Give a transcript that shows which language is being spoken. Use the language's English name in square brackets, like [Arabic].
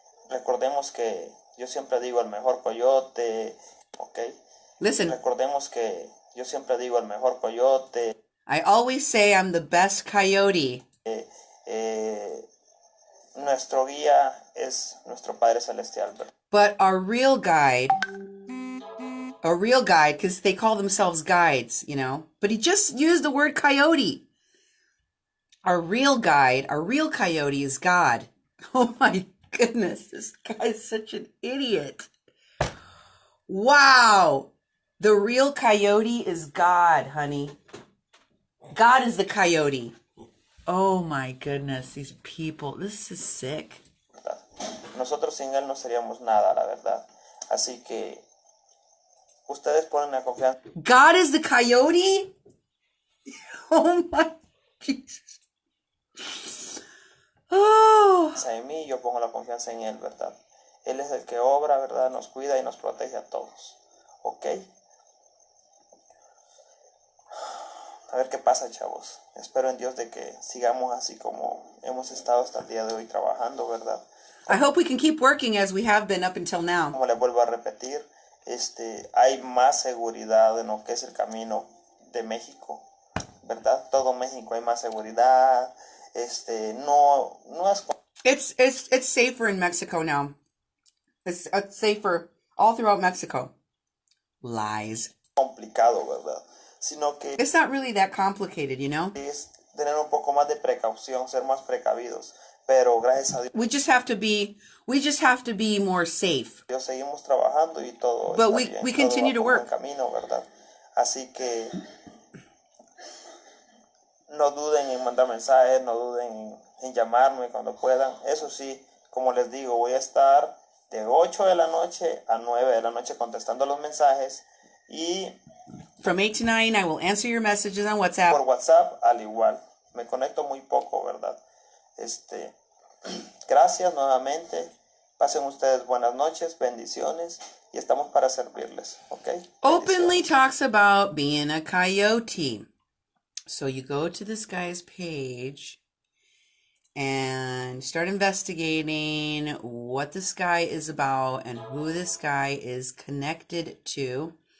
[Spanish] Recordemos que yo siempre digo el mejor coyote, ¿ok? [English] Listen. [Spanish] Recordemos que yo siempre digo el mejor coyote. [English] I always say I'm the best coyote. [Spanish] Nuestro guía es nuestro Padre Celestial, ¿verdad? [English] But our real guide, because they call themselves guides, you know, but he just used the word coyote. Our real guide, our real coyote is God. Oh my goodness, this guy's such an idiot. Wow. The real coyote is God, honey. God is the coyote. Oh my goodness, these people, this is sick. [Spanish] Nosotros sin él no seríamos nada, la verdad. Así que ustedes ponen la confianza. [English] God is the coyote? Oh my Jesus. Oh. [Spanish] En mí, yo pongo la confianza en él, ¿verdad? Él es el que obra, ¿verdad? Nos cuida y nos protege a todos. ¿Ok? A ver qué pasa, chavos. Espero en Dios de que sigamos así como hemos estado hasta el día de hoy trabajando, ¿verdad? [English] I hope we can keep working as we have been up until now. [Spanish] Como les vuelvo a repetir, hay más seguridad en lo que es el camino de México, ¿verdad? Todo México hay más seguridad. No es... [English] It's safer in Mexico now. It's safer all throughout Mexico. Lies. [Spanish] complicado, ¿verdad? Sino que [English] it's not really that complicated, you know? [Spanish] Es tener un poco más de precaución, ser más precavidos. Pero gracias a Dios, [English] we just have to be more safe. [Spanish] Seguimos trabajando y todo. [English] But [Spanish] está [English] we [Spanish] bien, [English] continue to work. [Spanish] Camino, ¿verdad? Así que no duden en mandar mensajes, no duden en llamarme cuando puedan. Eso sí, como les digo, voy a estar de 8 de la noche a 9 de la noche contestando los mensajes y from 8 to 9 I will answer your messages on WhatsApp. Por WhatsApp al igual. Me conecto muy poco, ¿verdad? Gracias nuevamente. Pasen ustedes buenas noches, bendiciones y estamos para servirles, ¿ok? [English] Openly talks about being a coyote. So you go to this guy's page and start investigating what this guy is about and who this guy is connected to.